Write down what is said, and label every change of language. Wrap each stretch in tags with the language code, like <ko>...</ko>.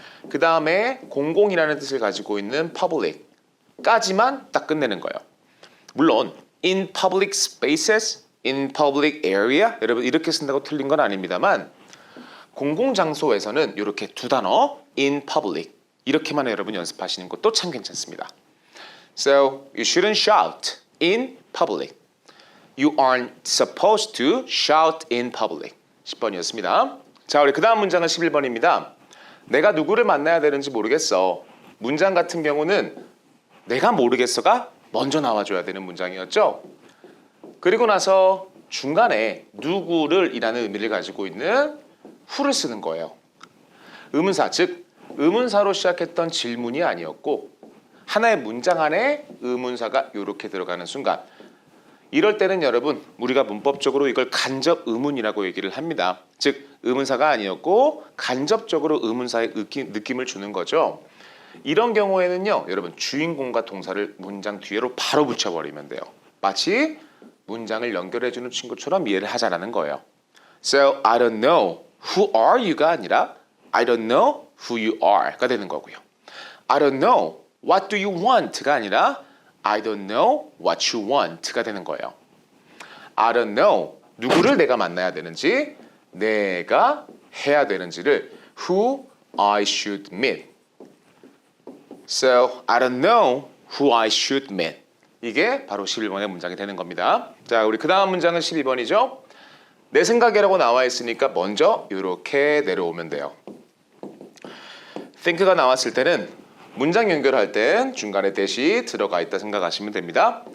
<ko>그 다음에 공공이라는 뜻을 가지고 있는 public까지만 딱 끝내는 거예요. 물론 in public spaces, in public area 여러분 이렇게 쓴다고 틀린 건 아닙니다만 공공장소에서는 이렇게 두 단어 in public 이렇게만 여러분 연습하시는 것도 참 괜찮습니다.</ko> <en>So you shouldn't shout in public. You aren't supposed to shout in public.</en> <ko>10번이었습니다. 자, 우리 그 다음 문장은 11번입니다. 내가 누구를 만나야 되는지 모르겠어. 문장 같은 경우는 내가 모르겠어가 먼저 나와줘야 되는 문장이었죠. 그리고 나서 중간에 누구를 이라는 의미를 가지고 있는 who를 쓰는 거예요. 의문사, 즉 의문사로 시작했던 질문이 아니었고 하나의 문장 안에 의문사가 이렇게 들어가는 순간 이럴 때는 여러분 우리가 문법적으로 이걸 간접 의문이라고 얘기를 합니다. 즉 의문사가 아니었고 간접적으로 의문사의 느낌을 주는 거죠. 이런 경우에는요 여러분 주인공과 동사를 문장 뒤로 바로 붙여버리면 돼요. 마치 문장을 연결해주는 친구처럼 이해를 하자라는 거예요.</ko> <en>So I don't know who are you가 아니라 I don't know who you are가 되는 거고요. I don't know what do you want가 아니라 I don't know what you want가 되는 거예요. I don't know</en> <ko>누구를 내가 만나야 되는지 내가 해야 되는지를</ko> <en>who I should meet. So I don't know who I should meet.</en> <ko>이게 바로 11번의 문장이 되는 겁니다. 자, 우리 그 다음 문장은 12번이죠. 내 생각이라고 나와 있으니까 먼저 이렇게 내려오면 돼요. think가 나왔을 때는 문장 연결할 땐 중간에 대시 들어가 있다 생각하시면 됩니다.</ko>